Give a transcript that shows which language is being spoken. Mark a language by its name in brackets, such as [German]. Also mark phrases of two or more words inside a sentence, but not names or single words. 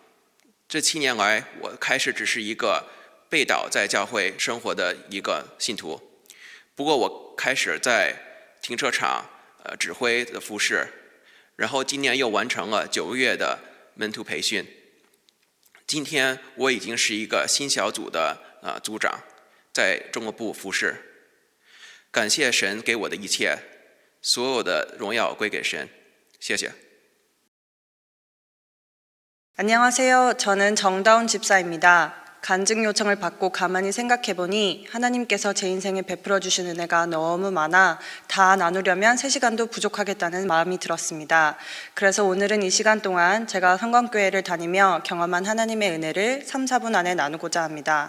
[Chinese] 这7年来，我开始只是一个被导在教会生活的一个信徒，不过我开始在停车场指挥的服侍，然后今年又完成了9个月的门徒培训。今天我已经是一个新小组的组长，在中国部服侍。感谢神给我的一切，所有的荣耀归给神。谢谢。 [Korean] 안녕하세요. 저는 정다운 집사입니다. 간증 요청을 받고 가만히 생각해보니 하나님께서 제 인생에 베풀어 주신 은혜가 너무 많아 다 나누려면 3시간도 부족하겠다는 마음이 들었습니다. 그래서 오늘은 이 시간 동안 제가 성광교회를 다니며 경험한 하나님의 은혜를 3, 4분 안에 나누고자 합니다.